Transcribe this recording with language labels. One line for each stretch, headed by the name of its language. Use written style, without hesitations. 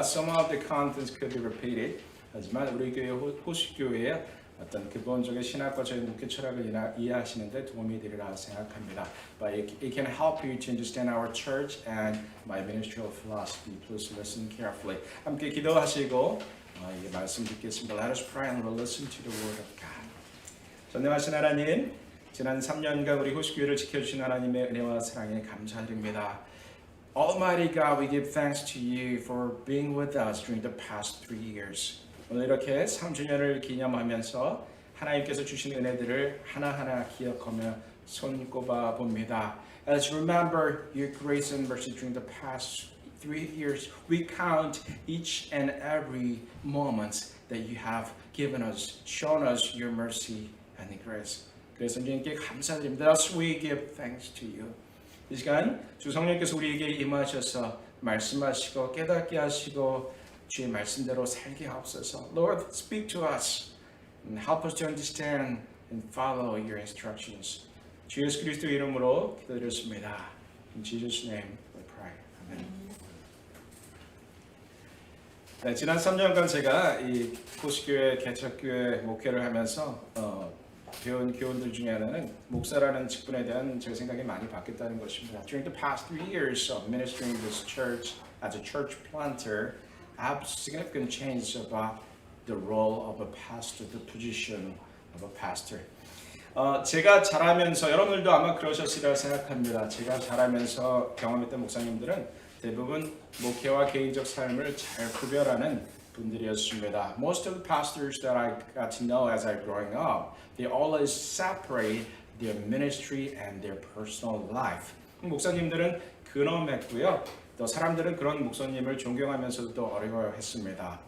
English: Some of the contents could be repeated.
Korean: 하지만 우리 교회 호수교회의 어떤 기본적인 신학과적인 목회 철학을 이해하시는데 도움이 되리라 생각합니다.
English: But it can help you to understand our church and my ministerial philosophy. Please listen carefully.
Korean: 함께 기도하시고 이 말씀 듣겠습니다.
English: Let us pray and we'll listen to the word of God.
Korean: 전능하신 하나님, 지난 3년간 우리 호수교회를 지켜주신 하나님의 은혜와 사랑에 감사드립니다.
English: Almighty God, we give thanks to you for being with us during the past 3 years.
Korean: 오늘 이렇게 3주년을 기념하면서 하나님께서 주신 은혜들을 하나하나 기억하며 손꼽아 봅니다.
English: As we remember your grace and mercy during the past 3 years, we count each and every moment that you have given us, shown us your mercy and grace.
Korean: 그래서 주님께 감사드립니다.
English: Thus we give thanks to you.
Korean: 이 시간 주 성령께서 우리에게 임하셔서 말씀하시고 깨닫게 하시고 주의 말씀대로 살게 하옵소서.
English: Lord, speak to us and help us to understand and follow your instructions.
Korean: 주 예수 그리스도 이름으로 기도드렸습니다.
English: In Jesus' name we pray. 아멘.
Korean: 네, 지난 3년간 제가 이 호수교회 개척교회 목회를 하면서 배운 교훈들 중에 하나는 목사라는 직분에 대한 제 생각이 많이 바뀌었다는 것입니다.
English: During the past 3 years of ministering this church as a church planter, I have significant change about the role of a pastor, the position of a pastor.
Korean: 제가 자라면서 여러분들도 아마 그러셨으리라 생각합니다. 제가 자라면서 경험했던 목사님들은 대부분 목회와 개인적 삶을 잘 구별하는 분들이었습니다.
English: Most of the pastors that I got to know as I growing up, they always separate their ministry and their personal life.
Korean: 목사님들은 근엄했고요. 또 사람들은 그런 목사님을 존경하면서도 어려워했습니다.